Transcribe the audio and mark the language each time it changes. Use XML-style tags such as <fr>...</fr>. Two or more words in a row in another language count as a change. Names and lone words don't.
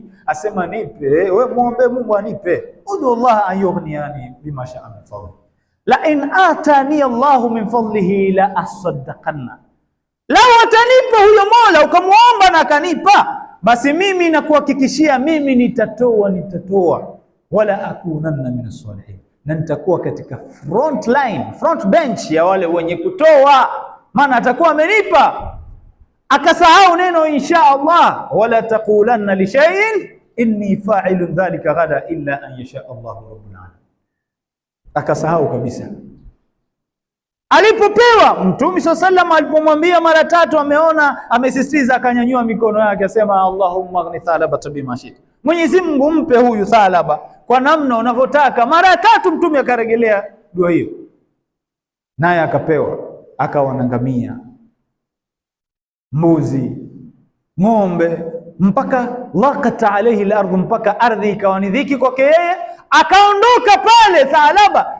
<sw>Asema nipe, wewe muombe Mungu anipe,</sw> <ar>ادع الله يغنيني بما شاء من فضله لئن آتاني الله من فضله لأصدقن,</ar> <sw>lau atanipa huyo Mola ukamuomba na akanipa, basi mimi nakuhakikishia mimi nitatoa,</sw> <ar>ولأكونن من الصالحين,</ar> <sw>na nitakuwa katika</sw> <en>front line, front bench</en> <sw>ya wale wenye kutoa, maana atakuwa amenipa. Akasahau neno</sw> <ar>إن شاء الله, ولا تقولن لشيء إني فاعل ذلك غدا إلا أن يشاء الله رب العالمين.</ar> <sw>Akasahau kabisa. Alipopewa Mtume SAW, alipomwambia mara tatu, ameona amesisitiza, akanyanyua mikono yake asema,</sw> <ar>اللهم أغن ثعلبة بما شئت,</ar> <sw>Mwenyezi Mungu mpe huyu Thalaba kwa namna unavyotaka. Mara tatu Mtume akarejelea dua hiyo, naye akapewa, akawa na ngamia, mbuzi, ng'ombe, mpaka</sw> <ar>ضاقت عليه الأرض,</ar> <sw>mpaka ardhi ikawa ni dhiki kwake yeye, akaondoka pale Thalaba.</sw>